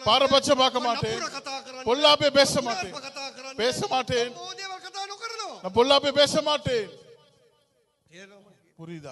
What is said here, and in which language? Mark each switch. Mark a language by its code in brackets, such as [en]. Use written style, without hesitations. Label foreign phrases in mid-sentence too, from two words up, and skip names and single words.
[ta] பாரபட்சம் பார்க்க மாட்டேன், [si] නපුර කතා කරන්නේ. [ta] பொல்லாப்பே பேச மாட்டேன், [si] කතා කරන්නේ. [ta] பேச மாட்டேன், [si] ඕ දේවල් කතා නොකරනවා. [ta] நான் பொல்லாப்பே பேச மாட்டேன். [si] තේරෙනවද? [ta] புரியுதா?